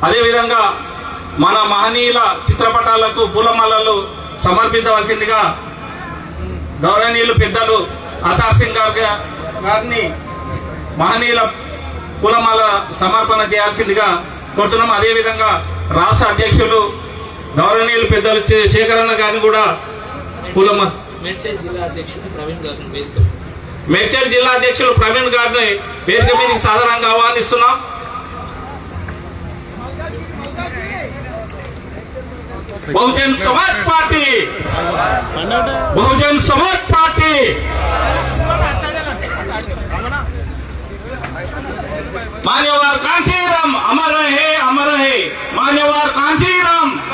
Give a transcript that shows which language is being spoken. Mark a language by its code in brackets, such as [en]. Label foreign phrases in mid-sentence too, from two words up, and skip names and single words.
[te] అదేవిధంగా మన మహనీయుల చిత్రపటాలకు పూలమాలలు సమర్పించవలసిందిగా గౌరవనీయులు పెద్దలు అతార్ సింగ్ గారిని మహనీయుల పూలమాల సమర్పణ చేయాల్సిందిగా కోరుతున్నాం. అదేవిధంగా రాష్ట్ర అధ్యక్షులు గౌరవనీయులు పెద్దలు శేఖరన్న గారిని కూడా మేడ్చల్ జిల్లా అధ్యక్షులు ప్రవీణ్ గారిని వేదిక మీదకి సాధారణంగా ఆహ్వానిస్తున్నాం. [hi] बहुजन समाज पार्टी मान्यवर कांचीराम अमर रहे मान्यवर कांचीराम